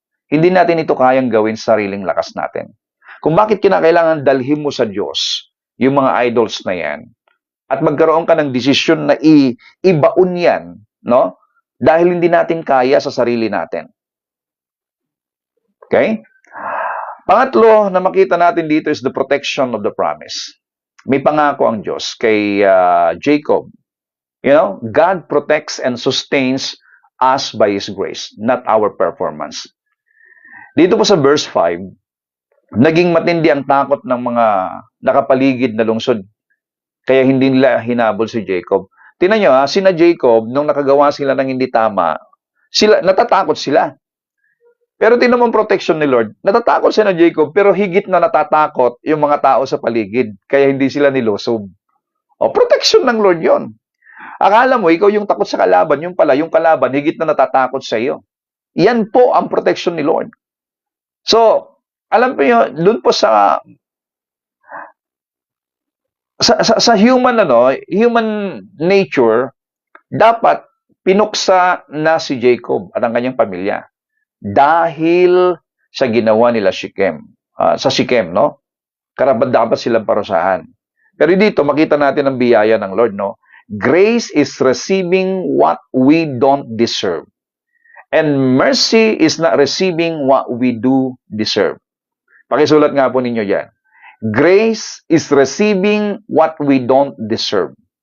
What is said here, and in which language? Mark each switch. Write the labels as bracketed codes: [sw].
[tl] Hindi natin ito kayang gawin sa sariling lakas natin. Kung bakit kinakailangan dalhin mo sa Diyos yung mga idols na yan at magkaroon ka ng desisyon na ibaon yan, no? Dahil hindi natin kaya sa sarili natin. Okay? Pangatlo na makita natin dito [en] is the protection of the promise. [tl] May pangako ang Diyos kay Jacob. [en] God protects and sustains us by His grace, not our performance. [tl] Dito po sa verse 5, naging matindi ang takot ng mga nakapaligid na lungsod, kaya hindi nila hinabol si Jacob. Tingnan nyo sina Jacob, nung nakagawa sila ng hindi tama, natatakot sila. Pero tingnan mo ang protection ni Lord. Natatakot sila Jacob, pero higit na natatakot yung mga tao sa paligid, kaya hindi sila nilusob. Protection ng Lord yon. Akala mo, ikaw yung takot sa kalaban, yung pala, yung kalaban, higit na natatakot sa iyo. Yan po ang protection ni Lord. So, alam po nyo, doon po sa human nature, dapat pinuksa na si Jacob at ang kanyang pamilya dahil sa ginawa nila sa Shechem, no? Karapat dapat silang parusahan. Pero dito makita natin ang biyaya ng Lord, no? [en] Grace is receiving what we don't deserve. And mercy is not receiving what we do deserve. [tl] Pakisulat nga po ninyo yan. [en] Grace is receiving what we don't deserve.